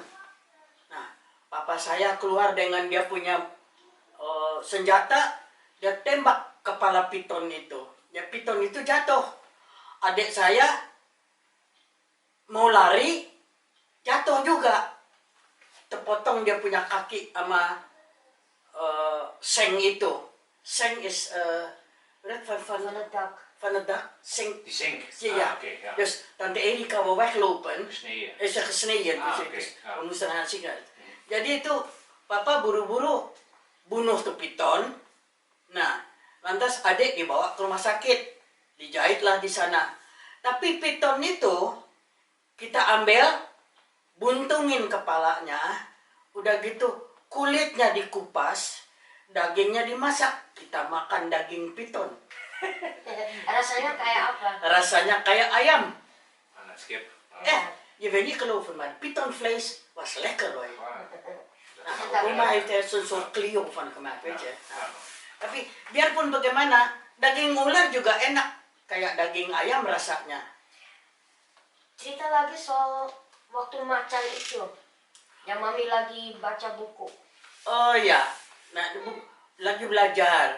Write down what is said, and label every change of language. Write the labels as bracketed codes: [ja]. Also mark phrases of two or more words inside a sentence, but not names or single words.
[id] Nah, papa saya keluar dengan dia punya senjata, dia tembak kepala piton itu. Ya piton itu jatuh. Adik saya mau lari, jatuh juga. Terpotong dia punya kaki sama seng itu. [nl] Seng is van het dak. Seng. Die zink. Ja. Oké, ja. Dus tante Erika wou weglopen. Gesneden. Is er gesneden. Ah, Dus oké, dus ja. we moesten naar het ziekenhuis. [id] Jadi itu papa buru-buru bunuh tuh piton. Nah, lantas adik dibawa ke rumah sakit, dijahitlah di sana. Tapi piton itu kita ambil, buntungin kepalanya, udah gitu kulitnya dikupas, dagingnya dimasak, kita makan daging piton. Rasanya kayak apa? Rasanya kayak ayam. [nl] Aan het skip. Je weet niet geloven, maar pitonvlees was lekker hoor. Nah, Oma heeft er zo'n soort Clio van gemaakt, weet je. [id] Nah, tapi biarpun bagaimana, daging ular juga enak. Kayak daging ayam rasanya. Cerita lagi soal waktu macan itu. Yang mami lagi baca buku. Oh ya, nah lagi belajar.